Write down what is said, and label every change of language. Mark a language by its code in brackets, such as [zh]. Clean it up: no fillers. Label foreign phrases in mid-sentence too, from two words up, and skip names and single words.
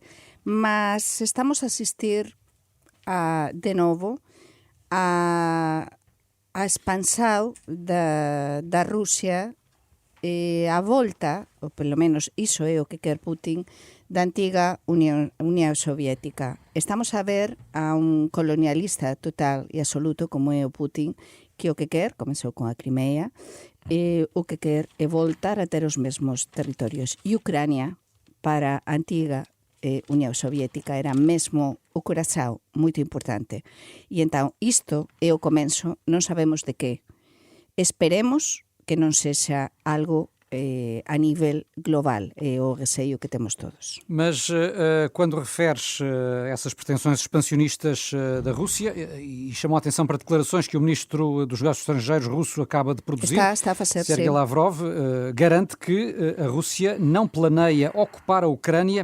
[pt] Mas estamos a assistir de novo a expansão da Rússia e a volta, ou pelo menos iso é o que quer Putin, da antiga União Soviética. [gl] Estamos a ver a un colonialista total e absoluto como é o Putin, que o que quer, comezou con a Crimea, e o que quer é voltar a ter os mesmos territorios. E Ucrania, para a antiga União Soviética, era mesmo o corazón moito importante. E entón, isto é o comenzo, non sabemos de que. Esperemos que non sexa algo a nível global, é o receio que temos todos. [pt] Mas quando referes essas pretensões expansionistas da Rússia, e chamou a atenção para declarações que o ministro dos Negócios Estrangeiros russo acaba de produzir, está a fazer, Sergei Lavrov, garante que a Rússia não planeia ocupar a Ucrânia.